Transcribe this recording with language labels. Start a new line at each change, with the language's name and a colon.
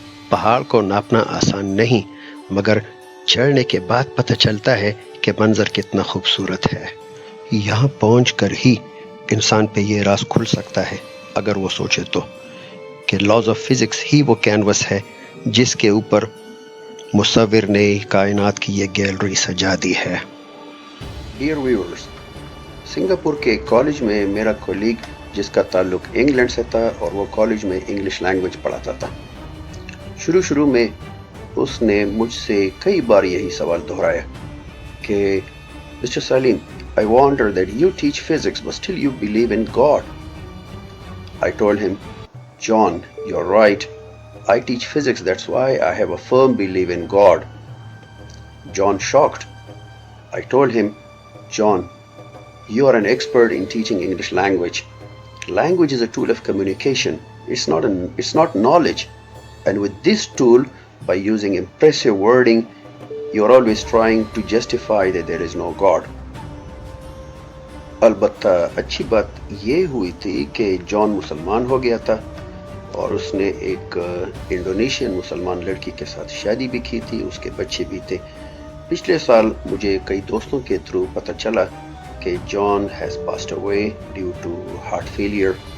Urdu: پہاڑ کو ناپنا آسان نہیں، مگر چڑھنے کے بعد پتہ چلتا ہے کہ منظر کتنا خوبصورت ہے۔ یہاں پہنچ کر ہی انسان پہ یہ راز کھل سکتا ہے اگر وہ سوچے تو، کہ لاز آف فزکس ہی وہ کینوس ہے جس کے اوپر مصور نے کائنات کی یہ گیلری سجا دی ہے۔ ڈیئر ویورز، سنگاپور کے ایک کالج میں میرا کولیگ جس کا تعلق انگلینڈ سے تھا اور وہ کالج میں انگلش لینگویج پڑھاتا تھا، شروع میں اس نے مجھ سے کئی بار یہی سوال دہرایا کہ mister Saleem,
English: I wonder that you teach physics but still you believe in God. I told him, John, you're right. I teach physics, that's why I have a firm belief in God. John shocked. I told him, John, you are an expert in teaching English language. Language is a tool of communication. It's not knowledge. And with this tool, by using impressive wording, you're always trying to justify that there is no God.
Urdu: البتہ اچھی بات یہ ہوئی تھی کہ جان مسلمان ہو گیا تھا اور اس نے ایک انڈونیشین مسلمان لڑکی کے ساتھ شادی بھی کی تھی، اس کے بچے بھی تھے۔ پچھلے سال مجھے کئی دوستوں کے تھرو پتہ چلا کہ جان
English: Has passed away due to heart failure.